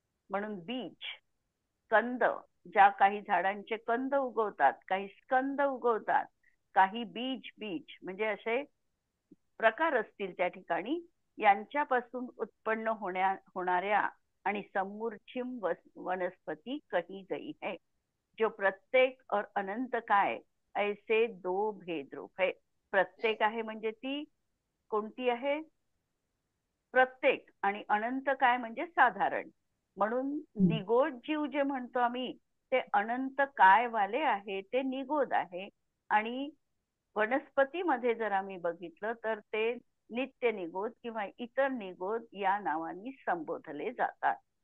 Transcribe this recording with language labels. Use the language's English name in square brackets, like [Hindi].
[Marathi] म्हणून कंद, ज्या काही झाडांचे कंद उगवतात, काही स्कंद उगवतात, काही बीज म्हणजे असे प्रकार असतील त्या ठिकाणी, यांच्यापासून उत्पन्न होणाऱ्या आणि समूर्छिम वनस्पती [Hindi] कही गई है. जो प्रत्येक और अनंत काय ऐसे दो भेद रूप है. [Marathi] प्रत्येक आहे म्हणजे ती कोणती आहे, प्रत्येक, आणि अनंत काय म्हणजे साधारण. म्हणून निगोद जीव जे म्हणतो आम्ही ते अनंत काय वाले आहे, ते निगोद आहे. आणि वनस्पतीमध्ये जर आम्ही बघितलं तर ते नित्य निगोद किंवा इतर निगोद या नावानी संबोधले जातात.